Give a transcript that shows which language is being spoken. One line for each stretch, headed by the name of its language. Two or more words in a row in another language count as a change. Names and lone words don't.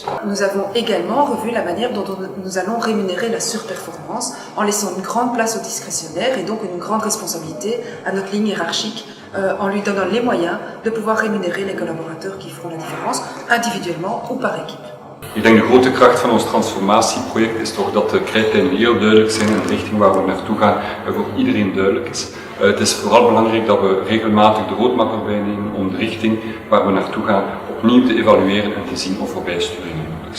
French: Nous avons également revu la manière dont nous allons rémunérer la surperformance en laissant une grande place au discrétionnaire et donc une grande responsabilité à notre ligne hiérarchique en lui donnant les moyens de pouvoir rémunérer les collaborateurs qui feront la différence, individuellement ou par équipe.
Dutch: Ik denk de grote kracht van ons transformatieproject is toch dat de krijtlijnen heel duidelijk zijn en de richting waar we naartoe gaan voor iedereen duidelijk is. Het is vooral belangrijk dat we regelmatig de roadmap erbij nemen om de richting waar we naartoe gaan opnieuw te evalueren en te zien of we bijsturingen.